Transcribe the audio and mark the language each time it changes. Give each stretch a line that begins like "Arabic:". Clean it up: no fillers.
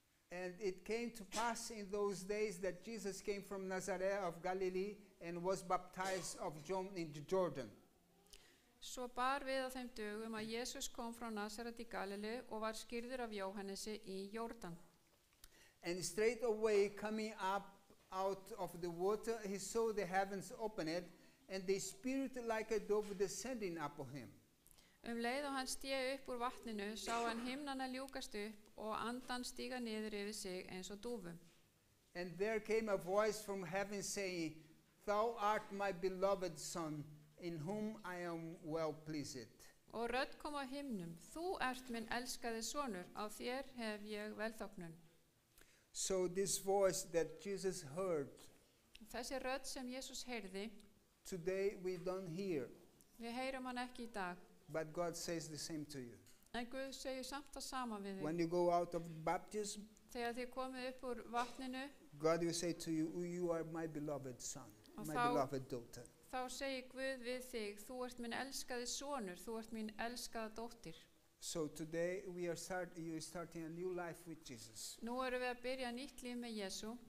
English: And it came to pass in those days that Jesus came from Nazareth of Galilee and was baptized of John in Jordan.
Icelandic: Svo bar við á þeim dögum að Jesús kom frá Nasaret í Galileu og var skírður af Jóhannesi í Jórdan.
English: And straightway coming up out of the water, he saw the heavens opened, and the Spirit like a dove descending upon him.
Icelandic: Leið og hann sté upp úr vatninu, sá hann himnana ljúkast upp og andan stíga niður yfir sig eins og dúfu.
English: And there came a voice from heaven saying, Thou art my beloved Son, in whom I am well pleased.
Icelandic: Og rödd kom á himnum, þú ert minn elskaði sonur, á þér hef ég velþóknun.
English: So this voice that Jesus heard,
Icelandic: Þessi rödd sem Jesús heyrði,
English: today we don't hear,
Icelandic: við heyrum hann ekki í dag,
English: but God says the same to you.
Icelandic: en Guð segir samt það sama við þig.
English: When you go out of baptism,
Icelandic: Þegar þið komið upp úr vatninu,
English: God will say to you, You are my beloved son,
Icelandic: Og
English: my
Icelandic: þá-
English: beloved daughter.
Icelandic: þá segir Guð við þig, þú ert minn elskaði sonur, þú ert mín elskaða dóttir.
English: So today you are starting a new life with Jesus,
Icelandic: Nú erum við að byrja nýtt líf með Jesú,